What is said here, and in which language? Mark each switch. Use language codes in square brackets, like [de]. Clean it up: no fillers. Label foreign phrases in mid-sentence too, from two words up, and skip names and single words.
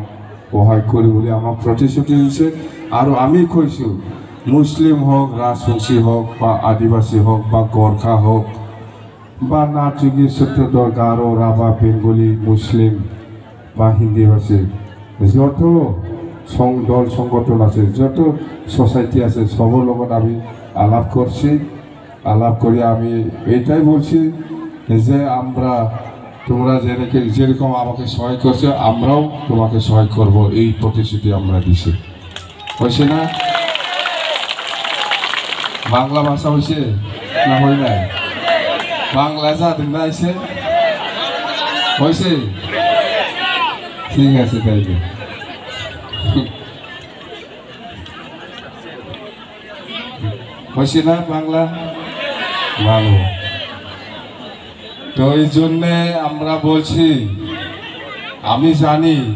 [as] সহায় কৰি বুলি আমাক প্ৰতিশ্ৰুতি দিছে আৰু আমি কৈছোঁ মুছলিম হওক ৰাজবংশী হওক বা আদিবাসী হওক বা গোৰ্খা হওক বা নাথযোগী চত্ৰধৰ গাৰো ৰাভা বেংগলী মুছলিম বা হিন্দী ভাষী যত দল সংগঠন আছে যত সোসাইটি আছে সবৰ লগত [bn] আমি আলাপ করছি আলাপ করে আমি এটাই বলছি যে আমরা তোমরা যেরকম আমাকে সহায় করছো আমরাও তোমাকে সহায় করব এই প্রতিশ্রুতি আমরা দিছি হয়েছে না বাংলা ভাষা হয়েছে না হয় না বাংলা জানেন না এসে হয়েছে ঠিক আছে তাই হয়েছে না বাংলা ভালো তো এই জন্যে আমরা বলছি আমি জানি